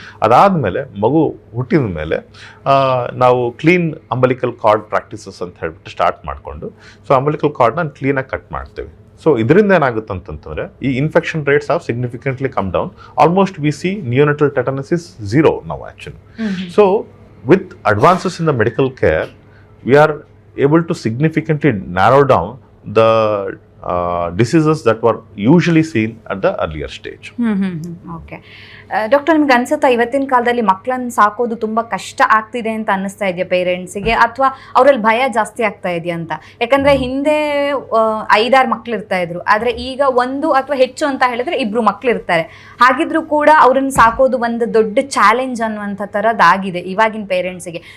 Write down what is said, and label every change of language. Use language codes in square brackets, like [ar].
[kn] ಅದಾದ್ಮೇಲೆ ಮಗು ಹುಟ್ಟಿದ ಮೇಲೆ ನಾವು ಕ್ಲೀನ್ ಅಂಬಲಿಕಲ್ ಕಾರ್ಡ್ ಪ್ರಾಕ್ಟೀಸಸ್ ಅಂತ ಹೇಳ್ಬಿಟ್ಟು ಸ್ಟಾರ್ಟ್ ಮಾಡ್ಕೊಂಡು, ಸೊ ಅಂಬಲಿಕಲ್ ಕಾರ್ಡ್ನ ಕ್ಲೀನಾಗಿ ಕಟ್ ಮಾಡ್ತೇವೆ. [en] so [kn] ಇದರಿಂದ ಏನಾಗುತ್ತೆ ಅಂತಂತಂದ್ರೆ ಈ [en] Infection rates have significantly come down. Almost we see neonatal tetanus is 0 now actually. So with advances in the medical care, we are able to significantly narrow down the diseases that were usually seen at the earlier stage. [kn] Okay doctor, ನಿಮ್ಗೆ ಅನ್ಸುತ್ತಾ ಇವತ್ತಿನ ಕಾಲದಲ್ಲಿ ಮಕ್ಕಳನ್ನ ಸಾಕೋದು ತುಂಬಾ ಕಷ್ಟ ಆಗ್ತಿದೆ ಅಂತ ಅನ್ನಿಸ್ತಾ ಇದೆಯಾ ಪೇರೆಂಟ್ಸಿಗೆ, ಅಥವಾ ಅವರಲ್ಲಿ ಭಯ ಜಾಸ್ತಿ ಆಗ್ತಾ ಇದೆಯಾ ಅಂತ? ಯಾಕಂದ್ರೆ ಹಿಂದೆ 5-6 ಮಕ್ಳು ಇರ್ತಾ ಇದ್ರು, ಆದ್ರೆ ಈಗ 1 ಅಥವಾ ಹೆಚ್ಚು ಅಂತ ಹೇಳಿದ್ರೆ 2 ಮಕ್ಳು ಇರ್ತಾರೆ. ಹಾಗಿದ್ರು ಕೂಡ ಅವ್ರನ್ನ ಸಾಕೋದು ಒಂದು ದೊಡ್ಡ ಚಾಲೆಂಜ್ ಅನ್ನುವಂಥ ಥರದ್ದಾಗಿದೆ ಇವಾಗಿನ ಪೇರೆಂಟ್ಸಿಗೆ.